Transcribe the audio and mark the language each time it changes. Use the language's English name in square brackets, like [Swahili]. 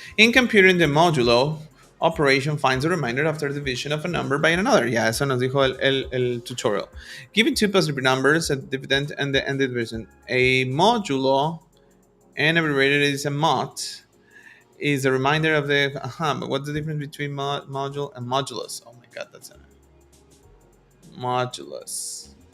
[English] In computing, the modulo operation finds a reminder after division of a number by another. [Spanish] Yeah, eso nos dijo el tutorial. [English] Given two positive numbers, a dividend and the division. A modulo, and abbreviated is a mod, is a reminder of the. But what's the difference between module and modulus? Oh my god, that's a modulus.